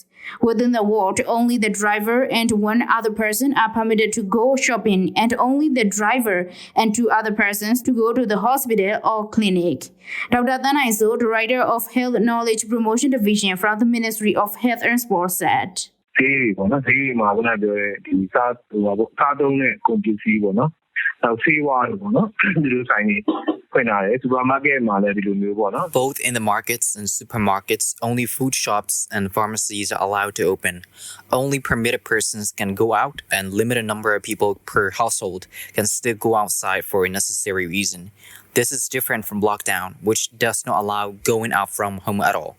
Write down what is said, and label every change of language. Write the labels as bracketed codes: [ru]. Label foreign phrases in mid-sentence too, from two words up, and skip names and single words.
[en] Within the ward, only the driver and 1 other person are permitted to go shopping, and only the driver and 2 other persons to go to the hospital or clinic. Dr. Tanaiso, Director of Health Knowledge Promotion Division from the Ministry of Health and Sports said. [my] ဆေးဝါးတွေပေါ့နော်ဒီလိုဆိုင်နေဖွင့်ထားတယ်စူပါမားကတ်မှာလည်းဒီလိုမျိုးပေါ့နော် [en] Both in the markets and supermarkets, only food shops and pharmacies are allowed to open. Only permitted persons can go out, and limited number of people per household can still go outside for a necessary reason. This is different from lockdown, which does not allow going out from home at all.